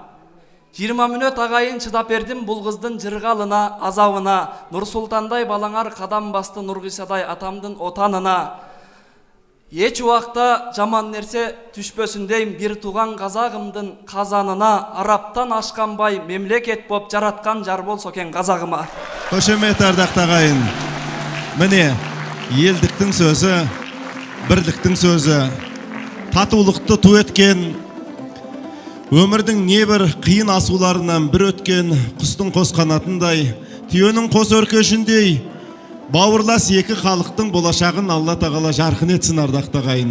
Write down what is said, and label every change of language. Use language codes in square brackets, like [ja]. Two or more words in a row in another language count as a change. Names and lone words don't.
[ky] 20 мүнөт агайын чыдап бердим бул кыздын жыргалына, азабына. Нурсултандай балаңар кадам басты Нургисадай атамдын отанына. Эч убакта жаман нерсе түшпөсүн дейм бир тууган Казагымдын казанына. Араптан ашканбай мемлекет боп жараткан жар болсо экен Казагыма. [kk] Қошемет ардақты ағайын. Міне, елдіктің сөзі, бірліктің сөзі. Татулықты ту еткен, өмірдің небір қиын асуларынан бір өткен құстың қос қанатындай, түйенің қос өркешіндей, бауырлас екі халықтың болашағын Алла тағала жарқын етсін ардақты ағайын.